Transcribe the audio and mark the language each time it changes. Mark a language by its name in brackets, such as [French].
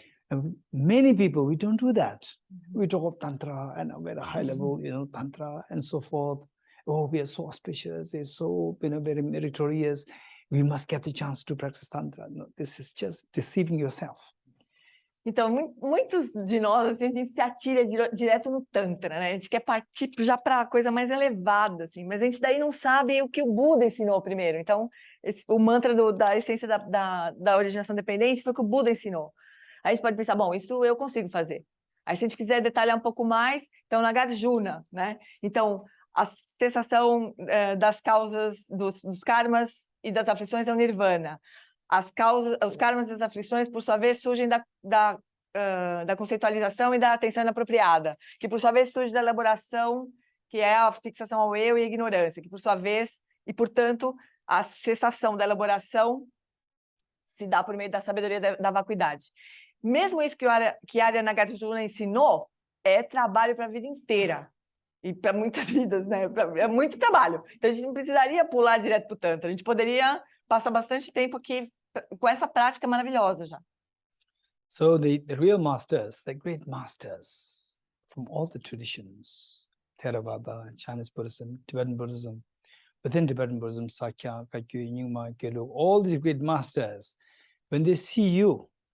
[English] And many people, we don't do that. We talk of tantra and at a high level, tantra and so forth. Oh, we are so auspicious, it's so very meritorious. We must get the chance to practice tantra. No, this is just deceiving yourself. [Portuguese] Então, muitos de nós, assim, a gente se atira direto no Tantra, né? A gente quer partir já para a coisa mais elevada, assim, mas a gente daí não sabe o que o Buda ensinou primeiro. Então, o mantra da essência da originação dependente foi o que o Buda ensinou. Aí a gente pode pensar, bom, isso eu consigo fazer. Aí, se a gente quiser detalhar um pouco mais, então, Nagarjuna, né? Então, a cessação das causas dos karmas e das aflições é o Nirvana. Os karmas das aflições, por sua vez, surgem da conceitualização e da atenção inapropriada, que, por sua vez, surge da elaboração, que é a fixação ao eu e a ignorância, que, por sua vez, e, portanto, a cessação da elaboração se dá por meio da sabedoria da vacuidade. mesmo isso que a Arya Nagarjuna ensinou, é trabalho para a vida inteira. E para muitas vidas, né? É muito trabalho. Então, a gente não precisaria pular direto para o Tantra. A gente poderia passar bastante tempo aqui com essa prática maravilhosa já. [English] So the real masters, the great masters from all the traditions, Theravada, Chinese Buddhism, Tibetan Buddhism, within Tibetan Buddhism, Sakya, Kakyu, Nyingma, Gelu, all these great masters, when they see you,